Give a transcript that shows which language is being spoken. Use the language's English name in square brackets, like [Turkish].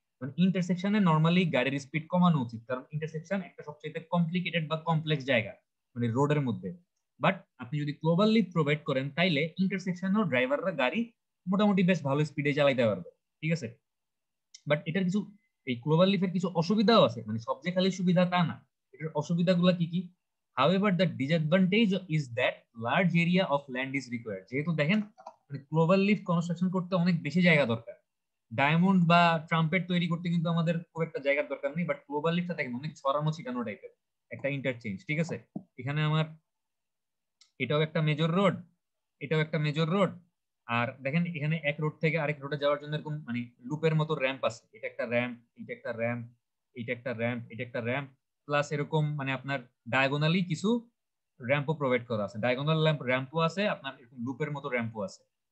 [Bangla] মানে ইন্টারসেকশনে নরমালি গাড়ির স্পিড কমানো উচিত, কারণ ইন্টারসেকশন একটা সবচেয়ে কমপ্লিকেটেড বা কমপ্লেক্স জায়গা মানে রোডের মধ্যে। বাট আপনি যদি ক্লোভার লিফ প্রোভাইড করেন, তাইলে ইন্টারসেকশনেও ড্রাইভাররা গাড়ি মোটামুটি বেশ ভালো স্পিডে চালাইতে পারবে, ঠিক আছে। বাট এটার কিছু, এই ক্লোভার লিফের কিছু অসুবিধাও আছে, মানে সব যে খালি সুবিধা তা না। এটার অসুবিধাগুলো কি কি? [English] However, the disadvantage is that large area of land is required। [Bangla] যেহেতু দেখেন মানে ক্লোভার লিফ কনস্ট্রাকশন করতে অনেক বেশি জায়গা দরকার। ডায়মন্ড বা ট্রাম্পেট তৈরি করতে কিন্তু আমাদের খুব একটা জায়গার দরকার নেই, বাট গ্লোবাল লিফটা দেখেন অনেক ছড়ানো ছিটানো টাইপের একটা ইন্টারচেঞ্জ, ঠিক আছে। এখানে আমার এটাও একটা মেজর রোড, এটাও একটা মেজর রোড, আর দেখেন এখানে এক রোড থেকে আরেক রোডে যাওয়ার জন্য এরকম মানে লুপের মতো র্যাম্প আছে, এটা একটা র্যাম্প, এটা একটা র্যাম্প, এটা একটা র্যাম্প, এটা একটা র্যাম্প, প্লাস এরকম মানে আপনার ডায়াগোনালি কিছু র্যাম্পও প্রোভাইড করা আছে, ডায়াগোনাল র্যাম্পও আছে, আপনার এরকম লুপের মতো র্যাম্পও আছে।